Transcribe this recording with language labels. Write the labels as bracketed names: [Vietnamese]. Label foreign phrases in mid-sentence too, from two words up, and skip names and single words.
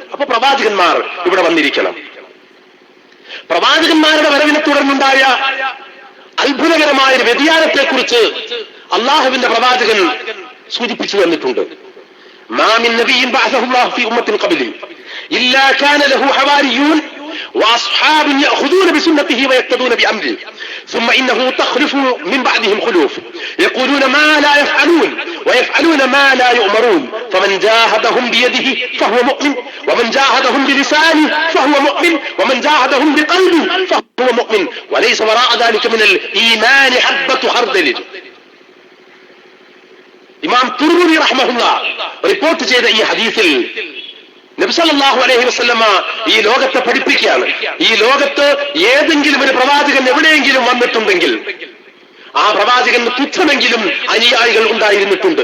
[Malayalam] അപ്പൊ പ്രവാചകന്മാർ ഇവിടെ വന്നിരിക്കണം. പ്രവാചകന്മാരുടെ വരവിനെ തുടർന്നുണ്ടായ അത്ഭുതകരമായ ഒരു വ്യതിയാനത്തെക്കുറിച്ച് അള്ളാഹുവിന്റെ പ്രവാചകൻ സൂചിപ്പിച്ചു തന്നിട്ടുണ്ട്. [Arabic] ما من نبي بعثه الله في أمة قبلي إلا كان له حواريون وأصحاب يأخذون بسنته ويقتدون بأمره ثم إنه تخلف من بعدهم خلوف يقولون ما لا يفعلون ويفعلون ما لا يؤمرون فمن جاهدهم بيده فهو مؤمن ومن جاهدهم بلسانه فهو مؤمن ومن جاهدهم بقلبه فهو مؤمن وليس وراء ذلك من الإيمان حبة خردل. [Malayalam] ഇമാം തുർമുദി റഹ്മഹുല്ലാഹ് റിപ്പോർട്ട് ചെയ്ത ഈ ഹദീസിൽ നബി [Arabic] صلى الله عليه وسلم [Malayalam] ഈ ലോകത്തെ പഠിപ്പിക്കുകയാണ്. ഈ ലോകത്ത് ഏതെങ്കിലും ഒരു പ്രവാചകൻ എവിടെയെങ്കിലും വന്നിട്ടുണ്ടെങ്കിൽ ആ പ്രവാചകന് തുച്ഛമെങ്കിലും അനുയായികൾ ഉണ്ടായിരുന്നിട്ടുണ്ട്.